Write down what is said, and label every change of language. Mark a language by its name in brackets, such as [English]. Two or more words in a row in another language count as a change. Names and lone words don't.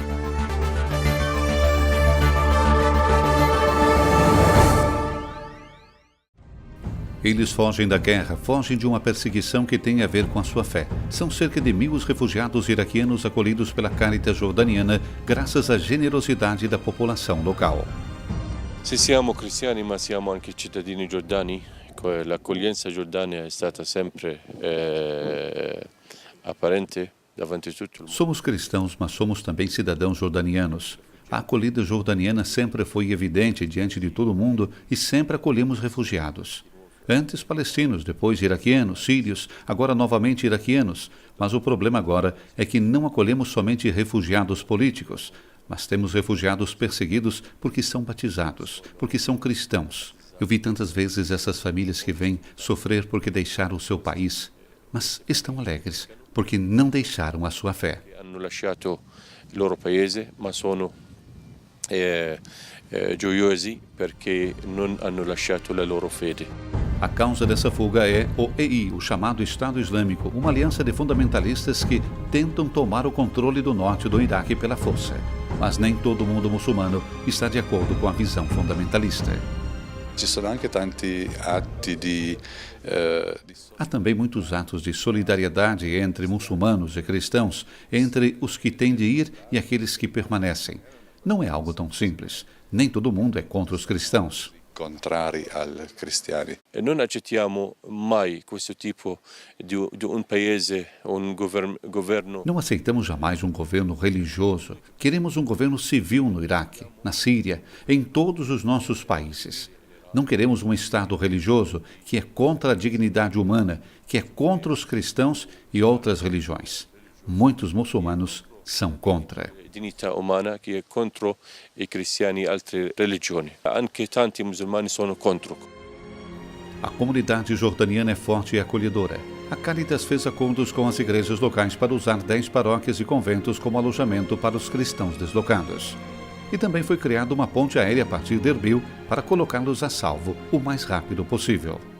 [Portuguese] Eles fogem da guerra, fogem de uma perseguição que tem a ver com a sua fé. São cerca de 1.000 os refugiados iraquianos acolhidos pela Caritas jordaniana, graças à generosidade da população local. [Italian] Se siamo cristiani, ma siamo anche cittadini giordani, l'accoglienza giordana è stata sempre apparente davanti a tutto. [Portuguese] Somos cristãos, mas somos também cidadãos jordanianos. A acolhida jordaniana sempre foi evidente diante de todo mundo e sempre acolhemos refugiados. Antes palestinos, depois iraquianos, sírios, agora novamente iraquianos. Mas o problema agora é que não acolhemos somente refugiados políticos, mas temos refugiados perseguidos porque são batizados, porque são cristãos. Eu vi tantas vezes essas famílias que vêm sofrer porque deixaram o seu país, mas estão alegres porque não deixaram a sua fé. [Italian] Hanno lasciato il loro paese, ma sono gioiosi perché non hanno lasciato la loro fede. [Portuguese] A causa dessa fuga é o EI, o chamado Estado Islâmico, uma aliança de fundamentalistas que tentam tomar o controle do norte do Iraque pela força. Mas nem todo mundo muçulmano está de acordo com a visão fundamentalista. Há também muitos atos de solidariedade entre muçulmanos e cristãos, entre os que têm de ir e aqueles que permanecem. Não é algo tão simples. Nem todo mundo é contra os cristãos. [Italian] Contrari ai cristiani. E non accettiamo mai questo tipo di un paese, un governo. [Portuguese] Não aceitamos jamais um governo religioso. Queremos um governo civil no Iraque, na Síria, em todos os nossos países. Não queremos um Estado religioso que é contra a dignidade humana, que é contra os cristãos e outras religiões. Muitos muçulmanos são contra. [Italian] Dignità umana che è contro i cristiani e altre religioni. Anche tanti musulmani sono contro. [Portuguese] A comunidade jordaniana é forte e acolhedora. A Caritas fez acordos com as igrejas locais para usar 10 paróquias e conventos como alojamento para os cristãos deslocados. E também foi criada uma ponte aérea a partir de Erbil para colocá-los a salvo o mais rápido possível.